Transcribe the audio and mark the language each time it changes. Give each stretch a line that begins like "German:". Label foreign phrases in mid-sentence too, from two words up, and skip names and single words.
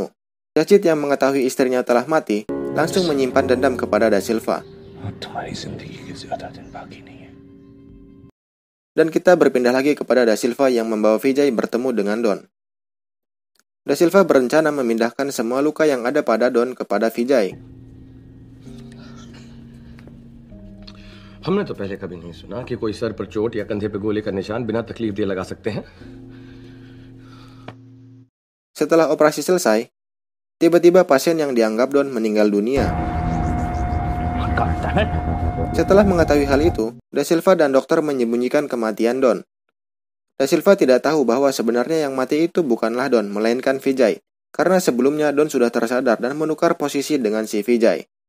Indonesian: Jasjit yang mengetahui istrinya telah mati langsung menyimpan dendam kepada Da Silva. Dan kita berpindah lagi kepada Da Silva yang membawa Vijay bertemu dengan Don. Da Silva berencana memindahkan semua luka yang ada pada Don kepada Vijay.
Hindi: हमने तो पहले कभी नहीं सुना कि कोई सर पर चोट या कंधे पे गोली का निशान बिना तकलीफ दिए लगा सकते हैं.
Indonesian: Setelah operasi selesai, tiba-tiba pasien yang dianggap Don meninggal dunia. Setelah mengetahui hal itu, Da Silva dan dokter menyembunyikan kematian Don. Da Silva tidak tahu bahwa sebenarnya yang mati itu bukanlah Don, melainkan Vijay, karena sebelumnya Don sudah tersadar dan menukar posisi dengan si Vijay.